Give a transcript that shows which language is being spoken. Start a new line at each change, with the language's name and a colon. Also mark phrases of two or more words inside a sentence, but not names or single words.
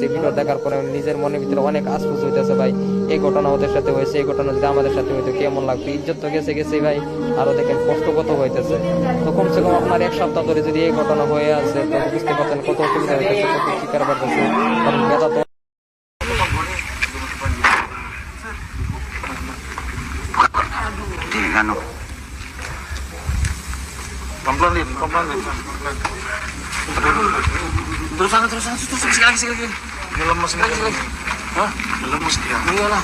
Bangla: ভিডিও দেখার পরে নিজের মনের ভিতরে অনেক আশফুস হইতেছে ভাই, এই ঘটনা ওদের সাথে হয়েছে, এই ঘটনা যদি আমাদের সাথে হইতো কেমন লাগতো, ইজ্জত তো গেছে গেছে ভাই, আরো দেখেন কষ্ট কত হইতেছে। তো কমসে কম আপনার এক সপ্তাহ ধরে যদি এই ঘটনা হয়ে আছে তো বুঝতে পারছেন কত অসুবিধা হইতেছে, কত শিকার পারতেছে, কারণ বেদা তো
Indonesian: Ano? Pelan-pelan, pelan-pelan. Terus sana, sekali lagi. Ini lemes lagi. Hah? Lemes dia. Iyalah.